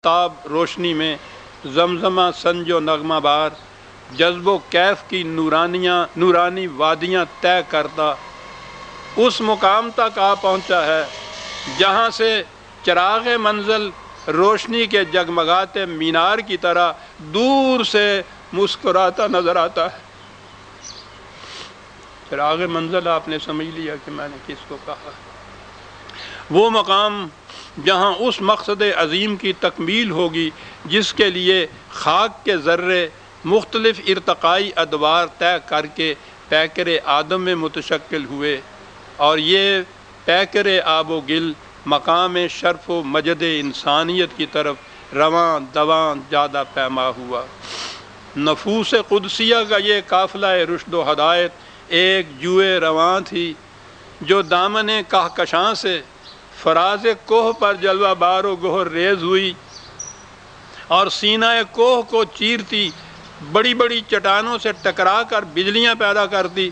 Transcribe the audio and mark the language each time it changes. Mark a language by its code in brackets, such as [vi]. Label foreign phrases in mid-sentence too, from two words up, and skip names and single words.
[ur] آفتاب روشنی میں زمزمہ سنج و نغمہ بار، جذب و کیف کی نورانی وادیاں طے کرتا اس مقام تک آ پہنچا ہے جہاں سے چراغ منزل روشنی کے جگمگاتے مینار کی طرح دور سے مسکراتا نظر آتا ہے۔ چراغ منزل آپ نے سمجھ لیا کہ میں نے کس کو کہا، وہ مقام جہاں اس مقصد عظیم کی تکمیل ہوگی جس کے لیے خاک کے ذرے مختلف ارتقائی ادوار طے کر کے پیکر آدم میں متشکل ہوئے، اور یہ پیکر آب و گل مقام شرف و مجد انسانیت کی طرف رواں دواں زیادہ پیما ہوا۔ نفوس قدسیہ کا یہ قافلہ رشد و ہدایت ایک جوئے رواں تھی جو دامن کہکشاں سے فراز کوہ پر جلوہ بار و گہر ریز ہوئی اور سینہ کوہ کو چیرتی بڑی بڑی چٹانوں سے ٹکرا کر بجلیاں پیدا کرتی۔